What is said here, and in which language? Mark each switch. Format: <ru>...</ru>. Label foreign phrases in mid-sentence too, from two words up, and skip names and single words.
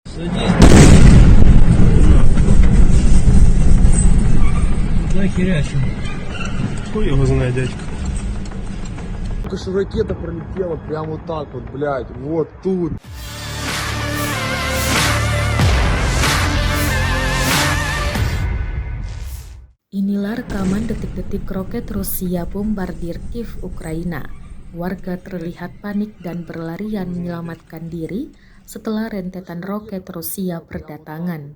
<ru>Садись. Давай херячим. Хуй его знает, дядька. Только что ракета пролетела прямо вот так вот, блядь, вот тут.</ru> <id>Inilah rekaman detik-detik roket Rusia bombardir Kiev, Ukraina. Warga terlihat panik dan berlarian menyelamatkan diri setelah rentetan roket Rusia berdatangan.</id>